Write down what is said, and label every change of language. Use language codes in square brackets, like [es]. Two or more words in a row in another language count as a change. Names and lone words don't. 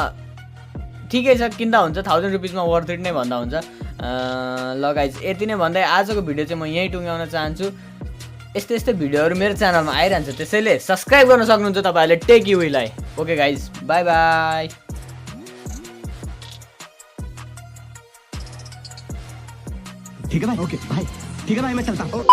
[ne] ठिकै छ, किन्दा हुन्छ 1000 रुपिसमा [en] worth it [ne] नै भन्दा हुन्छ। ल गाइज यति नै भन्दै आजको भिडियो चाहिँ म यहीँ टुङ्ग्याउन चाहन्छु। यस्तै भिडियोहरू मेरो च्यानलमा आइरहन्छ, त्यसैले सब्सक्राइब गर्न सक्नुहुन्छ तपाईँहरूले टेक युलाई। [en] OK guys, bye bye. [hi] ठीक है भाई, ओके भाई, ठीक है भाई, मैं चलता हूँ।